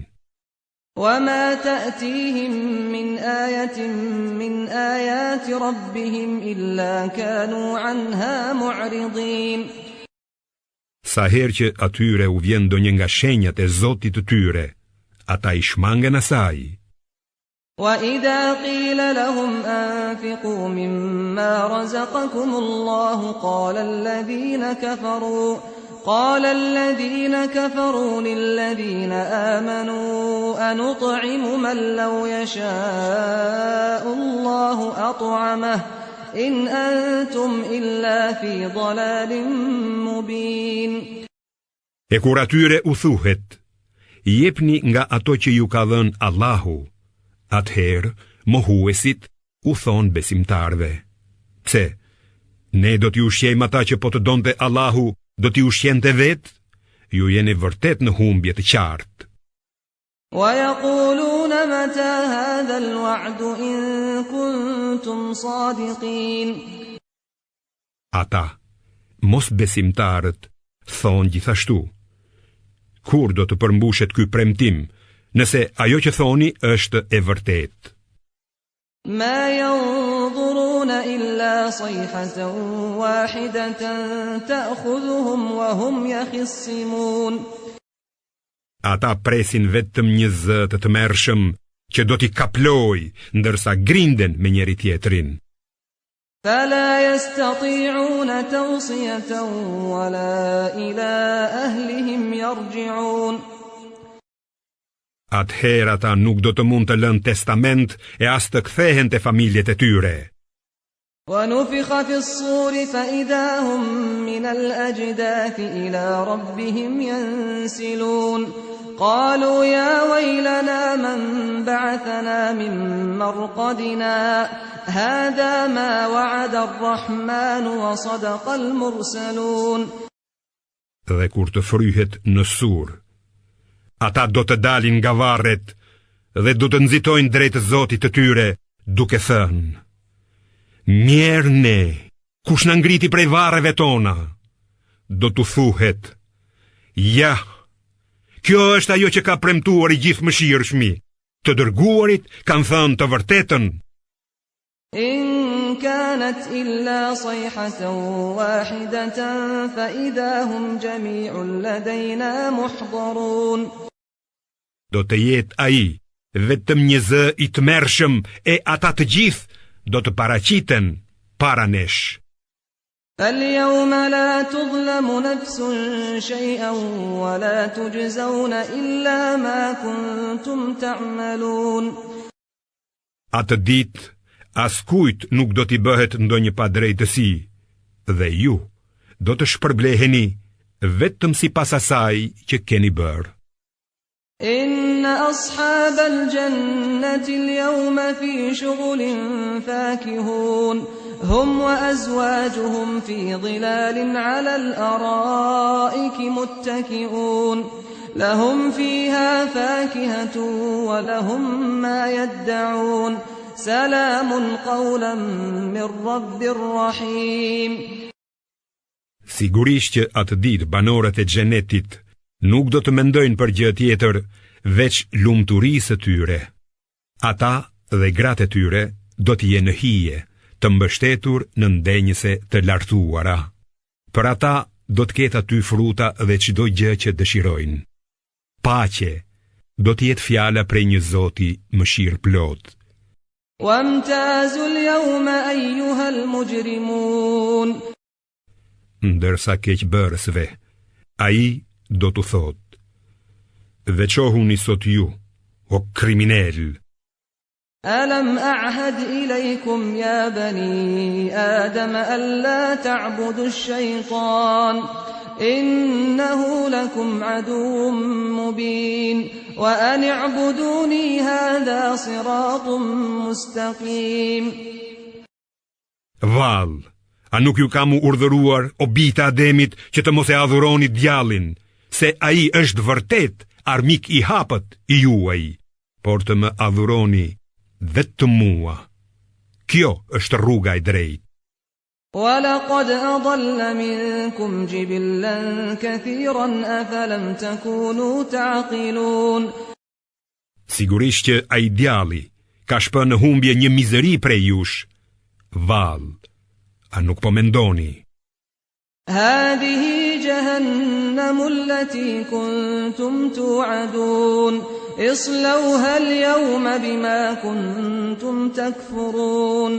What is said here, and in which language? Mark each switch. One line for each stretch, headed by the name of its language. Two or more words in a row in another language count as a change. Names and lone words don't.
Arabic: وَمَا تَأْتِيهِمْ مِنْ آيَةٍ مِنْ آيَاتِ رَبِّهِمْ إِلَّا كَانُوا عَنْهَا مُعْرِضِينَ
Albanian: Sa herë që atyre u vjen ndonjë nga shenjat e Zotit të tyre, ata I shmangen asaj.
Arabic: وإذا قيل لهم أنفقوا مما رزقكم الله قال الذين كفروا للذين آمنوا أنطعم من لو يشاء الله أطعمه إن أنتم إلا في ضلال مبين.
Albanian: E kur atyre u thuhet, jepni nga ato që ju ka dhënë Allahu, atëherë mohuesit u thon besimtarve: pse? Ne do t'ju ushqejmë ata që po të donte Allahu, do t'ju ushqente vetë? Ju jeni vërtet në humbje të qartë.
Arabic: ويقولون متى هذا الوعد إن كنتم صادقين.
Albanian: Ata, mos besimtarët, thonë gjithashtu: kur do të përmbushet ky premtim, nëse ajo që thoni është e vërtetë?
Arabic: ما ينظرون إلا صيحة واحدة تأخذهم وهم يخصمون.
Albanian: Ata presin vetëm një zë të tmerrshëm që do t'i kaploj, ndërsa grinden me njëri tjetrin.
Arabic: فلا يستطيعون توصية ولا إلى أهلهم يرجعون.
Albanian: Atëherë ata nuk do të mund të lënë testament e as të kthehen te familjet e tyre.
Arabic: ونفخ في الصور فإذا هم من الأجداث إلى ربهم ينسلون. قالوا يا ويلنا من بعثنا من مرقدنا هذا ما وعد الرحمن وصدق المرسلون.
Albanian: Dhe kur të fryhet në sur, ata do të dalin nga varret dhe do të nxitojnë drejt Zotit të tyre, duke thënë: Mjerë ne, kush na ngriti prej varreve tona? Do t'u thuhet: ja, kjo është ajo që ka premtuar I gjithëmëshirshmi. Të dërguarit kanë thënë të vërtetën.
Arabic: إن كانت إلا صيحة واحدة فإذا هم جميع لدينا محضرون.
Albanian: Do të jetë ai, vetëm një zë I tmerrshëm e ata të gjithë do të paraqiten para nesh.
Arabic: فاليوم لا تظلم نفس شيئا ولا تجزون إلا ما كنتم تعملون.
Albanian: Atë ditë askujt nuk do t'i bëhet ndonjë padrejtësi, dhe ju do të shpërbleheni vetëm sipas asaj që keni bërë.
Arabic: إن أصحاب الجنة اليوم في شغل فاكهون هم وأزواجهم في ظلال على الأرائك متكئون لهم فيها فاكهة ولهم ما يدعون سلام قولا من رب رحيم.
Albanian: Sigurisht që atë ditë banorët e xhenetit nuk do të mendojnë për gjë tjetër veç lumturisë së tyre. Ata dhe gratë e tyre do të jenë në hije, të mbështetur në ndenjëse të lartuara. Për ata do të ketë aty fruta dhe çdo gjë që dëshirojnë. Paqe do të jetë fjala prej një Zoti mëshirëplot.
Arabic: وامتازوا اليوم أيها المجرمون.
Albanian: Ndërsa keqbërësve, ai do të thotë: veçohuni sot ju, o kriminal.
Arabic: ألم أعهد إليكم يا بني آدم ألا تعبدوا الشيطان إنه لكم عدو مبين وأن اعبدوني هذا صراط مستقيم.
Albanian: Val, a nuk ju kam urdhëruar o bijtë Ademit që të mos e adhuroni djallin, se ai është vërtet armik I hapët I juaj, por të më adhuroni vetëm mua. Kjo është rruga e drejtë.
Arabic: ولقد أضل منكم جبلا كثيرا أفلم تكونوا تعقلون.
Albanian: Sigurisht që ai djalli ka shpënë në humbje një mizëri prej jush. Val, a nuk po mendoni?
Arabic: هذه جهنم التي كنتم توعدون اصلوها اليوم بما كنتم تكفرون.